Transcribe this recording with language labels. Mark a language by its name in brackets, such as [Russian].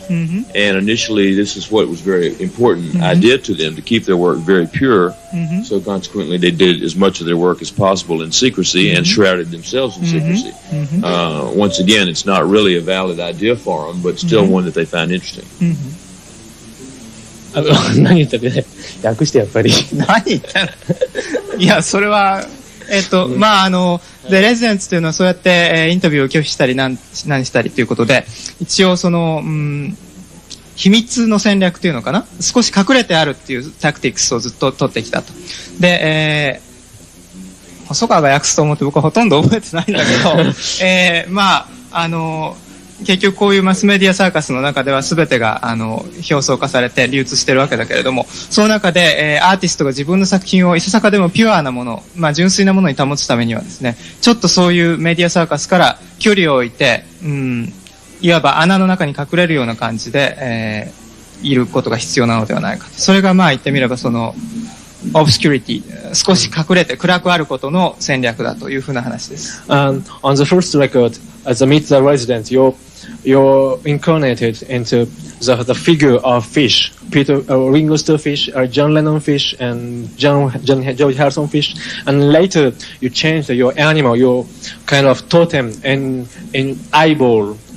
[English] And initially, this is what was very important idea to them, to keep their work very pure. So consequently, they did as much of their work as possible in secrecy and shrouded themselves in secrecy. Once again, it's not really a valid idea for them, but still one that they found interesting. [Japanese] 何言ったっけ訳してやっぱり。何言ったのいや、それは、まあthe residents というのはそうやって、インタビューを拒否したり何したりということで、一応秘密の戦略というのかな、少し隠れてあるっていうタクティクスをずっと取ってきたと。で、細川が訳すと思って僕はほとんど覚えてないんだけど、まあ結局こういうマスメディアサーカスの中では全てが表層化されて流通してるわけだけれども、その中で、アーティストが自分の作品をいささかでもピュアなもの、まあ純粋なものに保つためにはですね、ちょっとそういうメディアサーカスから距離を置いて、いわば穴の中に隠れるような感じで、いることが必要なのではないかと。それがまあ言ってみればobscurity、少し隠れて暗くあることの戦略だというふうな話です。 [English] On the first record, as a Meet the Resident, you're incarnated into the figure of fish, Ringo Starr fish, John Lennon fish, and George Harrison fish, and later you changed your animal, your kind of totem in eyeball.